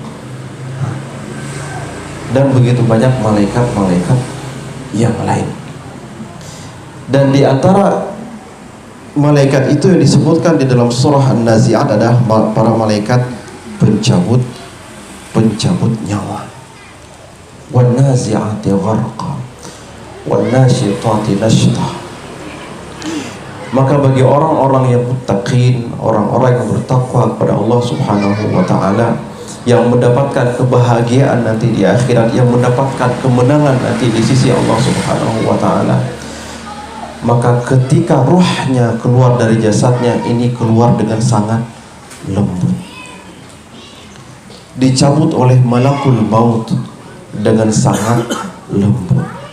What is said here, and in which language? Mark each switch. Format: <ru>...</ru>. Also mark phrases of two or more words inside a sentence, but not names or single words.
<id>Dan begitu banyak malaikat-malaikat yang lain. Dan di antara malaikat itu yang disebutkan di dalam surah An-Nazi'at adalah para malaikat pencabut nyawa.</id> <ar>والنازعات غرقا والناشطات نشطا.</ar> <id>Maka bagi orang-orang yang muttaqin, orang-orang yang bertakwa kepada Allah</id> <ar>سبحانه وتعالى,</ar> <id>yang mendapatkan kebahagiaan nanti di akhirat, yang mendapatkan kemenangan nanti di sisi Allah</id> <ar>سبحانه وتعالى,</ar> <id>maka ketika ruhnya keluar dari jasadnya, ini keluar dengan sangat lembut, dicabut oleh</id> <ar>ملك الموت</ar> <id>dengan sangat lembut.</id>